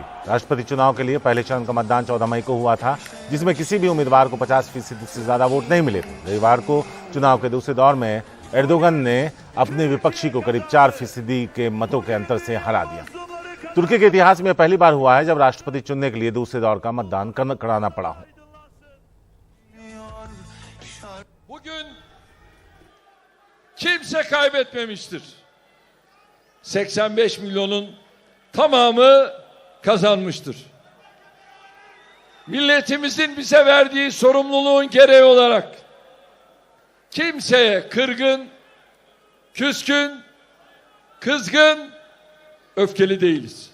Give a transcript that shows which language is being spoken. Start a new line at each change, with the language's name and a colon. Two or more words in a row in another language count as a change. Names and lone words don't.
Hindi: राष्ट्रपति चुनाव के लिए पहले चरण का मतदान 14 मई को हुआ था, जिसमें किसी भी उम्मीदवार को 50% से ज्यादा वोट नहीं मिले थे। रविवार को चुनाव के दूसरे दौर में एर्दोगन ने अपने विपक्षी को करीब 4% के मतों के अंतर से हरा दिया। तुर्की के इतिहास में पहली बार हुआ है जब राष्ट्रपति चुनने के लिए दूसरे दौर का मतदान कराना पड़ा हो।
Turkish: Kimse kaybetmemiştir. 85 milyonun tamamı kazanmıştır. Milletimizin bize verdiği sorumluluğun gereği olarak kimseye kırgın, küskün, kızgın, öfkeli değiliz.